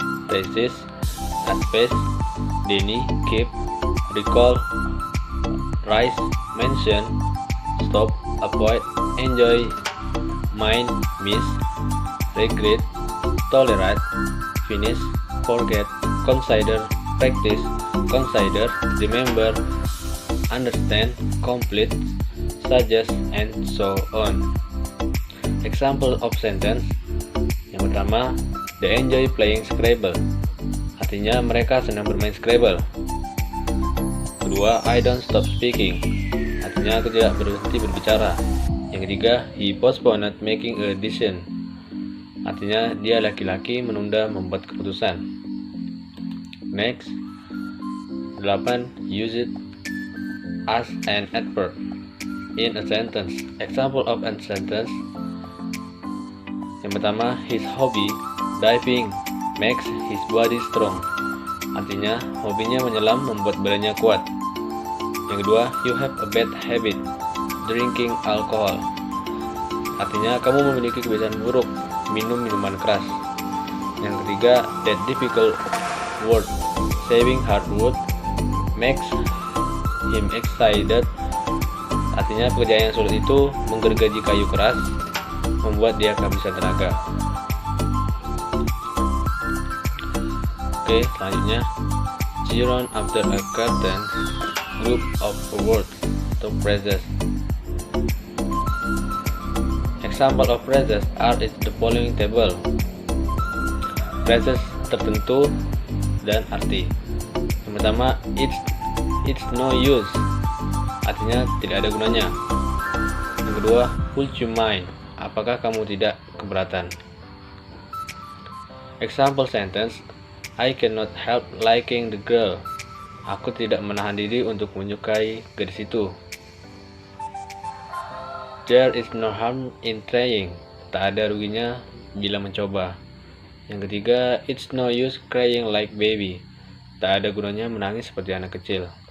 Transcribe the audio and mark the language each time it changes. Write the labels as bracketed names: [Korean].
[English] resist, advise, deny, keep, recall, rise, mention, stop, avoid, enjoy, mind, miss, regret, tolerate, finish, forget, consider, practice, consider, remember, understand, complete, suggest, and so on. Example of sentence. [Indonesian] Yang pertama, [English] they enjoy playing Scrabble. [Indonesian] Artinya mereka senang bermain Scrabble. Kedua, [English] I don't stop speaking. [Indonesian] Artinya aku tidak berhenti berbicara. Yang ketiga, [English] he postponed making a decision. [Indonesian] Artinya dia laki-laki menunda membuat keputusan. [English] Next. 8. Use it as an adverb in a sentence. Example of a sentence. [Indonesian] Yang pertama, [English] his hobby diving makes his body strong. [Indonesian] Artinya hobinya menyelam membuat badannya kuat. Yang kedua, [English] you have a bad habit drinking alcohol. [Indonesian] Artinya kamu memiliki kebiasaan buruk minum minuman keras. Yang ketiga, [English] that difficult word saving hardwood makes him excited. [Indonesian] Artinya pekerjaan yang sulit itu menggergaji kayu keras membuat dia kehabisan tenaga. Oke, selanjutnya [English] gerund after a certain group of words [Indonesian] atau phrases. [English] Example of phrases are in the following table. [Indonesian] Phrases tertentu dan arti. Yang pertama, [English] it's no use. [Indonesian] Artinya tidak ada gunanya. Yang kedua, [English] would you mind? [Indonesian] Apakah kamu tidak keberatan? [English] Example sentence, I cannot help liking the girl. [Indonesian] Aku tidak menahan diri untuk menyukai gadis itu. [English] There is no harm in trying. [Indonesian] Tak ada ruginya bila mencoba. Yang ketiga, [English] it's no use crying like baby. [Indonesian] Tak ada gunanya menangis seperti anak kecil.